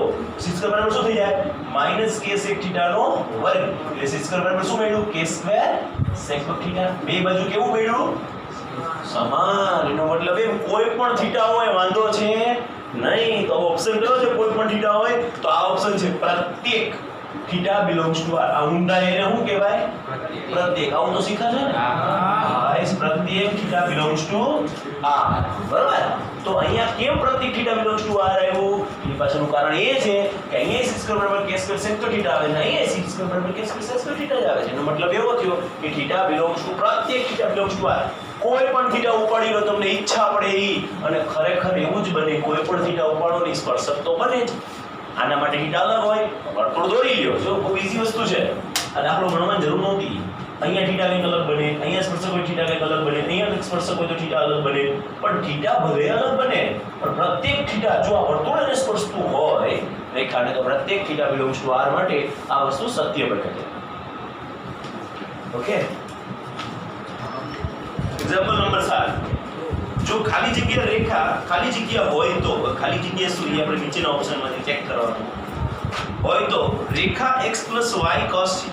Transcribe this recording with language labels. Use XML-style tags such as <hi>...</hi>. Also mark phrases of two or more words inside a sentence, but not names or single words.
<gu>c² બરાબર શું થઈ જાય? -k sec θ નો વર્ગ. એટલે c² બરાબર શું મળ્યું? k² sec1 θ. બે બાજુ કેવું મળ્યું? સમાન. એનો મતલબ એમ કોઈ પણ θ હોય વાંધો છે નહીં. તો ઓપ્શન કયો છે? કોઈ પણ θ હોય તો આ ઓપ્શન છે પ્રત્યેક θ</gu> <en>belongs to r.</en> <gu>આ ઊંડા એને શું કહેવાય? પ્રત્યેક. આવું તો શીખા છે ને? ગાઈસ, પ્રત્યેક θ</gu> <en>belongs to r.</en> <gu>બરાબર? તો અહીંયા કેમ પ્રત્યેક θ</gu> <en>belongs to r</en> <gu>આવ્યું? એ પાછળનું કારણ એ છે કે અહીંયા c² = k² sec2 θ આવે છે, અહીંયા c² = k² sec2 θ જ આવે છે. એનો મતલબ એવો થયો કે θ</gu> <en>belongs to</en> <gu>પ્રત્યેક θ</gu> <en>belongs to r.</en> <gu>કોઈ પણ θ ઉપાડી લો તમને ઈચ્છા પડે ઈ, અને ખરેખર એવું જ બને. કોઈ પણ θ ઉપાડો ની સ્પર્શક તો બને જ. આના માટે θ અલગ હોય, વર્તુળ દોરી લ્યો. જો ખૂબ ઈઝી વસ્તુ છે અને આપણો ગણવાની જરૂર નહોતી. અહીંયા θ કંઈક અલગ બને, અહીંયા સ્પર્શક હોય θ કંઈક અલગ બને, અહીંયા સ્પર્શક હોય તો θ અલગ બને. પણ θ ભલે અલગ બને, પણ પ્રત્યેક θ જો આ વર્તુળને સ્પર્શતું હોય રેખાને, તો પ્રત્યેક θ</gu> <en>belongs to r</en> <gu>માટે આ વસ્તુ સત્ય બને છે. ઓકે,</gu> <en>example number</en> <gu>7. જો ખાલી જગ્યા રેખા ખાલી જગ્યા હોય તો ખાલી જગ્યા શું? એ આપણે નીચેના ઓપ્શનમાંથી ચેક કરવાનું હોય તો રેખા x + y cos θ.</gu>